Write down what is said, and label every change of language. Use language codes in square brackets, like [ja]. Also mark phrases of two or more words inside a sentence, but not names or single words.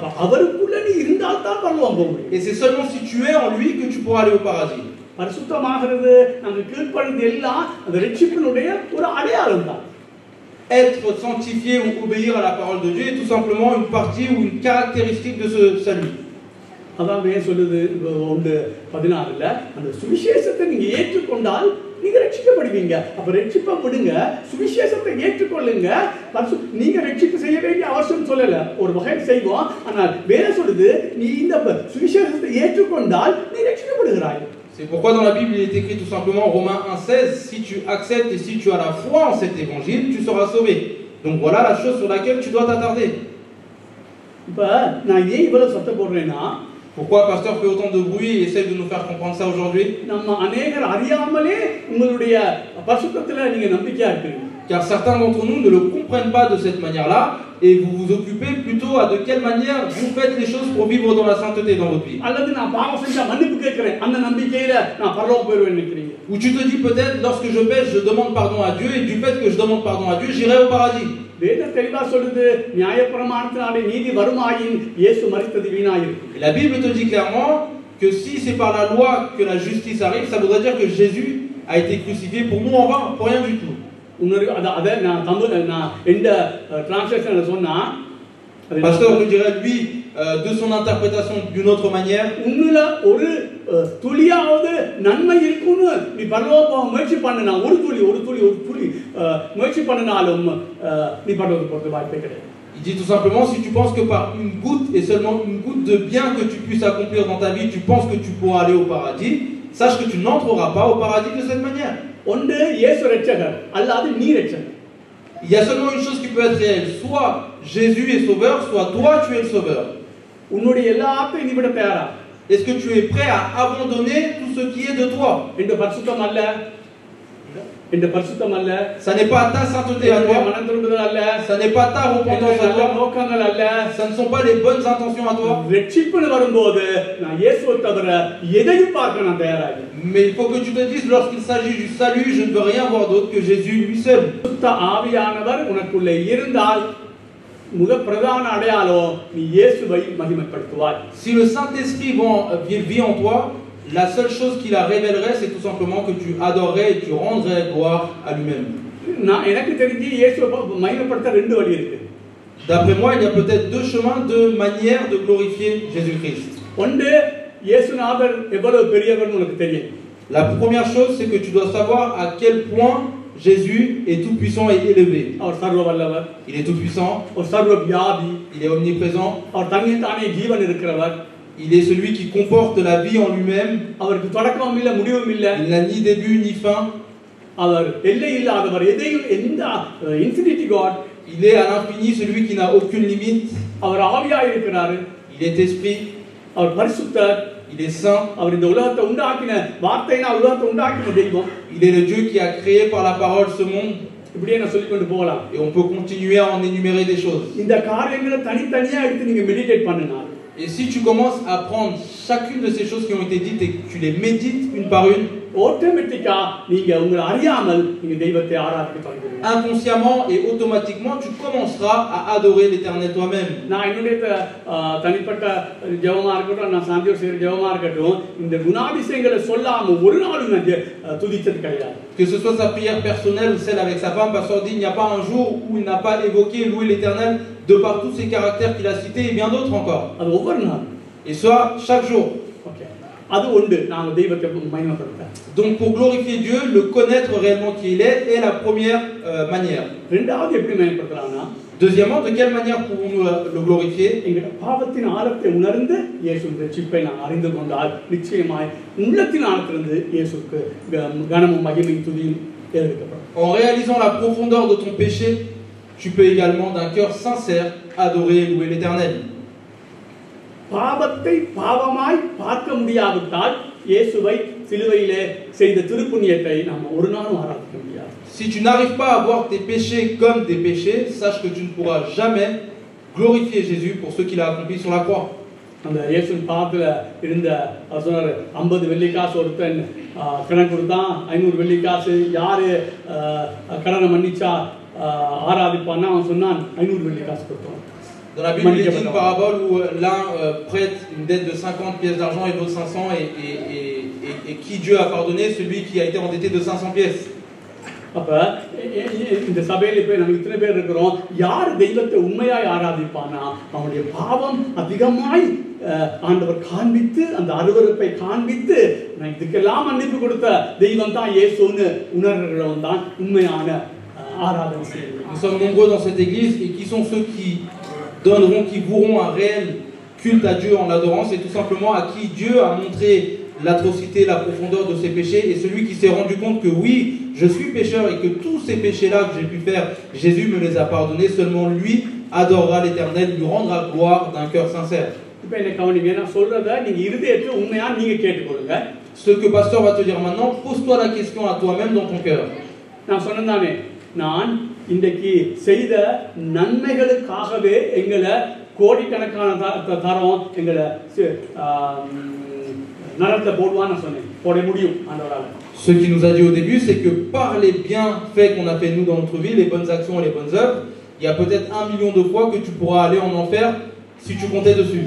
[fr] Et c'est seulement si tu es en lui que tu pourras aller au paradis. Être sanctifié ou obéir à la parole de Dieu est tout simplement une partie ou une caractéristique de ce salut. [ta] அதான் ஏன் சொல்லுது 1:16 அந்த சுவிசேஷத்தை நீங்க ஏற்றுக்கொண்டால் நீங்க ரட்சிக்கப்படுவீங்க. அப்ப ரட்சிப்பை விடுங்க, சுவிசேஷத்தை ஏற்றுக்கொள்ளுங்க. நீங்க ரட்சிப்பு செய்ய வேண்டிய அவசியம் சொல்லல, ஒரு வகை செய்வோம். ஆனால் வேற சொல்லுது, நீ இந்த சுவிசேஷத்தை ஏற்றுக்கொண்டால் நீ ரட்சிக்கப்படுகிறாய். [fr] C'est pourquoi dans la Bible il est écrit tout simplement Romains 1:16, si tu acceptes et si tu as la foi en cet évangile, tu seras sauvé. Donc voilà la chose sur laquelle tu dois t'attarder. [ta] இப்ப நான் ஏன் இவ்வளவு சத்தம் போடுறேன்னா, [fr] pourquoi le pasteur fait autant de bruit et essaie de nous faire comprendre ça aujourd'hui? [ta] நம்ம அநேகர் அறியாமலே உங்களுடைய பரிசுத்தத்துல நீங்க நம்பிக்கையா இருக்கீங்க. [fr] Car certains d'entre nous ne le comprennent pas de cette manière-là et vous vous occupez plutôt à de quelle manière vous faites les choses pour vivre dans la sainteté dans votre vie. [ta] அல்லது நான் பாவம் செஞ்சா மன்னிப்பு கேட்கிறேன், அந்த நம்பிக்கையில நான் பரலோகம் போய்டுவேன்னு நினைக்கிறீங்க. [fr] Ou tu te dis peut-être lorsque je pêche, je demande pardon à Dieu et du fait que je demande pardon à Dieu, j'irai au paradis. [ta] வேதம் தெளிவா சொல்லுது, நியாயப்பிரமாணத்தினாலே நீதி வருமாயின் இயேசு மரித்தது வீணாயிருக்கும். [fr] La Bible te dit clairement que si c'est par la loi que la justice arrive, ça voudrait dire que Jésus a été crucifié pour nous en vain, pour rien du tout. [ta] அத நான் நான் எந்த டிரான்ஸ்லேஷன்ல சொன்னா, [fr] Pasteur nous dirait lui de son interprétation d'une autre manière. [ta] உன்னுல ஒரு துளியாவது நன்மை இருக்குன்னு நீ பரலோகம் முயற்சி பண்ணனா, ஒரு துளி முயற்சி பண்ணனாலும் நீ பரலோகம் போறது வாய்ப்பே கிடையாது. [fr] Il dit tout simplement, si tu penses que par une goutte et seulement une goutte de bien que tu puisses accomplir dans ta vie, tu penses que tu pourras aller au paradis, sache que tu n'entreras pas au paradis de cette manière. [ta] ஒன்று இயேசு ரட்சகர் அல்லது நீ ரட்சகர். [fr] Il y a seulement une chose qui peut être réelle, soit Jésus est sauveur, soit toi tu es le sauveur. [ta] உன்னுடைய எல்லாத்தையும் நீ விட தயாரா? [fr] Est-ce que tu es prêt à abandonner tout ce qui est de toi? [ta] இந்த பரிசுத்தம் அல்ல, இந்த பரிசுத்தம் அல்ல, [fr] ça n'est pas ta sainteté à toi, [ta] மனம் திரும்புதல் அல்ல, [fr] ça n'est pas ta repentance à toi, [ta] நோக்கங்கள் அல்ல, [fr] ça ne sont pas les bonnes intentions à toi. [ta] ரட்சிப்புன்னு வரும்போது நான் இயேசுவை தவிர எதையும் பார்க்க நான் தயாராக. [fr] Mais il faut que tu te dises, lorsqu'il s'agit du salut, je ne veux rien voir d'autre que Jésus lui seul. [ta] சுத்த ஆவியானவர் உனக்குள்ளே இருந்தால் முக பிரதான அடையாளம் நீ இயேசுவை மகிமைப்படுத்துவாய். [fr] Si le Saint-Esprit vit en toi, la seule chose qui la révélerait, c'est tout simplement que tu adorerais et tu rendrais gloire à lui-même. [ta] நான் எனக்கு தெரிஞ்சு இயேசுவை மகிமைப்படுத்த ரெண்டு வழி இருக்கு. [fr] D'après moi, il y a peut-être deux chemins, deux manières de glorifier Jésus-Christ. [ta] ஒன்று இயேசுநாதர் எவ்வளவு பெரியவர்னு உனக்கு தெரியும். [fr] La première chose, c'est que tu dois savoir à quel point Jésus est tout puissant et élevé. [ta] அவர் சர்வ வல்லவர், [fr] Il est tout puissant, [ta] அவர் சர்வ வியாபி, [fr] il est omniprésent, [ta] அவர் தன்னைத்தானே ஜீவன் இருக்கிறவர், [fr] il est celui qui comporte la vie en lui-même, [ta] அவருக்கு தொடக்கமும் இல்லை முடிவும் இல்லை, [fr] il n'a ni début ni fin, [ta] அவர் எல்லை இல்லாதவர், எதையும் எந்த [en] infinity God, [fr] il est à l'infini celui qui n'a aucune limite, [ta] அவர் ஆவியாய் இருக்கிறார், [fr] il est esprit, [ta] அவர் பரிசுத்தர், [fr] il est saint, [ta] அவர் இந்த உலகத்தை உண்டாக்கின வார்த்தைனா உலகத்தை உண்டாக்கின தெய்வம். [fr] il est le Dieu qui a créé par la parole ce monde. [ta] இப்படியே நான் சொல்லிக் கொண்டு போகலாம். [fr] Et on peut continuer à en énumérer des choses. [ta] இந்த காரியங்களை தனித்தனியா எடுத்து நீங்க மெடிடேட் பண்ணினால், [fr] Et si tu commences à prendre chacune de ces choses qui ont été dites et que tu les médites une par une, [ta] ஆட்டோமேட்டிக்கா நீங்க உங்களை அறியாமல் நீங்க தெய்வத்தை ஆராதிக்க தொடங்குவீங்க. [fr] inconsciemment et automatiquement, tu commenceras à adorer l'Éternel toi-même. [ta] நான் என்னுடைய தனிப்பட்ட ஜெபமா இருக்கட்டும், நான் சாந்தியோர் செய்கிற ஜெபமா இருக்கட்டும், இந்த குணாதிசயங்களை சொல்லாம ஒரு நாளும் நான் துதிச்சது கிடையாது. [fr] Que ce soit sa prière personnelle ou celle avec sa femme, Pasteur dit, il n'y a pas un jour où il n'a pas évoqué, loué l'Éternel de par tous ces caractères qu'il a cités et bien d'autres encore. [ta] அது ஒவ்வொரு நாள். [fr] Et soit chaque jour. [ta] ஓகே, அது ஒன்று நாங்க தெய்வத்தை மகிமைப்படுத்த. [fr] Donc pour glorifier Dieu, le connaître réellement qui il est la première manière. [ta] ரெண்டாவது எப்படி மகிமைப்படுத்தலாம்னா, [fr] Deuxièmement, de quelle manière pouvons-nous le glorifier? [ta] எங்க பாவத்தின் ஆழத்தை உணர்ந்து இயேசுவின் ரட்சிப்பை நான் அறிந்து கொண்டால் நிச்சயமாய் உள்ளத்தின் ஆழத்திலிருந்து இயேசுவுக்கு கனமும் மகிமையும் துதியும் ஏறெடுக்கப்படும். [fr] En réalisant la profondeur de ton péché, tu peux également d'un cœur sincère adorer et louer l'Éternel. [ta] பாவத்தை பாவமாய் பார்க்க முடியாவிட்டால் இயேசுவை சிலுவையிலே செய்த திருப்புண்ணியத்தை நாம் ஒரு நாளும் ஆராதிக்க முடியாது. [fr] Si tu n'arrives pas à voir tes péchés comme des péchés, sache que tu ne pourras jamais glorifier Jésus pour ce qu'il a accompli sur la croix. [ta] அந்த இயேசுவின் பாதத்தில் இருந்த சொன்னார், 50 வெள்ளிக்காசு ஒருத்தன் கடன் கொடுத்தான், 500 வெள்ளிக்காசு யாரு கடனை மன்னிச்சா ஆராதிப்பான்னா அவன் சொன்னான் 500 வெள்ளிக்காசு கொடுத்தான். [fr] Dans la Bible, il y a une parabole où l'un prête une dette de 50 pièces d'argent et l'autre 500 et qui Dieu a pardonné? Celui qui a été endetté de 500 pièces. [ta] அப்ப இந்த சபையில போய் நம்ம இத்தனை பேர் இருக்கிறோம், யார் தெய்வத்தை உண்மையாய் ஆராதிப்பானா அவனுடைய பாவம் அதிகமாய் ஆண்டவர் காண்பித்து அந்த அருவருப்பை காண்பித்து இதுக்கெல்லாம் மன்னிப்பு கொடுத்த தெய்வம் தான் இயேசுன்னு உணர்கிறவன் தான் உண்மையான ஆராதனை செய்யணும். [fr] Nous sommes nombreux dans cette église et qui sont ceux qui donneront, qui voueront un réel culte à Dieu en l'adorant, c'est tout simplement à qui Dieu a montré l'atrocité, la profondeur de ses péchés, et celui qui s'est rendu compte que oui, je suis pécheur et que tous ces péchés-là que j'ai pu faire, Jésus me les a pardonnés, seulement lui adorera l'Éternel, lui rendra gloire d'un cœur sincère. Ce que le pasteur va te dire maintenant, pose-toi la question à toi-même dans ton cœur. [ta] இன்றைக்கு செய்த நன்மைகளுக்காகவே எங்களை கோடிக்கணக்கான தரம் எங்களை நரகத்தை போடுவான்னு சொன்னேன், போட முடியும் ஆண்டவரால. [fr] Ce qu'il nous a dit au début, c'est que par les bienfaits qu'on a fait nous dans notre vie, les bonnes actions et les bonnes œuvres, il y a peut-être 1 million de fois que tu pourras aller en enfer si tu comptais dessus.